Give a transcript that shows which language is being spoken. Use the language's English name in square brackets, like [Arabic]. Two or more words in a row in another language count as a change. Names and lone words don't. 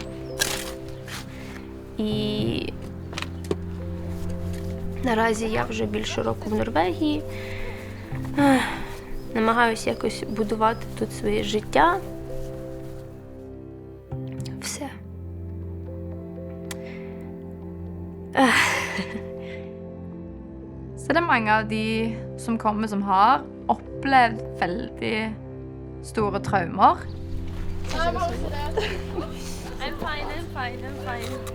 [Ukrainian] І наразі я вже більше року в Норвегії. Намагаюся якось будувати тут своє життя. Все. [Norwegian] Så det er mange av de som kommer som har opplevd veldig store traumer. [English] I'm fine.